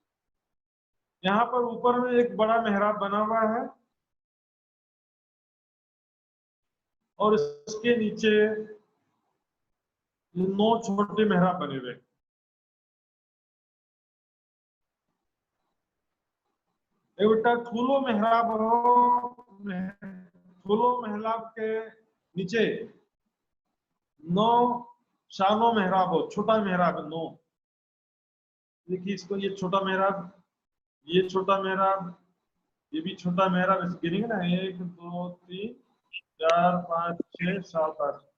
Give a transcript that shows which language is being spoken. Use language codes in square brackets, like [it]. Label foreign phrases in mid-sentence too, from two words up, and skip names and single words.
[hi] यहाँ पर ऊपर में एक बड़ा मेहराब बना हुआ है, और इसके नीचे ये 9 छोटे मेहराब बने हुए। ए बेटा [ne] ठूलो मेहराब हो, ठूलो मेहराब [hi] के नीचे [ne] 9 शानो मेहराब हो, छोटा मेहराब 9। [hi] देखिए इसको, ये छोटा मेहराब, ये छोटा मेहराब, ये भी छोटा मेहराब, इस गिनेंगे ना 1 2 3 4 5 6 7 8।